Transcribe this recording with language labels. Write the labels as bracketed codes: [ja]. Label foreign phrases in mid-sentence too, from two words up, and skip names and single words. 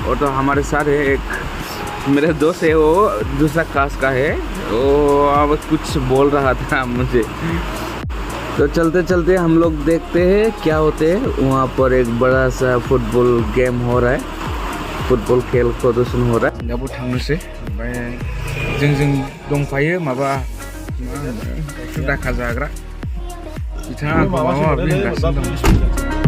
[hi] और तो हमारे साथ है एक मेरा दोस्त है, वो दूसरा क्लास का है। वो अब कुछ बोल रहा था मुझे। तो चलते चलते हम लोग देखते हैं क्या होते हैं। वहाँ पर एक बड़ा सा [en] football game [hi] हो रहा है, फुटबॉल खेल प्रदर्शन हो रहा है। [brx] दाबो थांनोसै। ओमफ्राय जों दंफायो माबा दाखा जाग्रा। बिथाङा आंखौ माबा माबि होनगासिनो दं।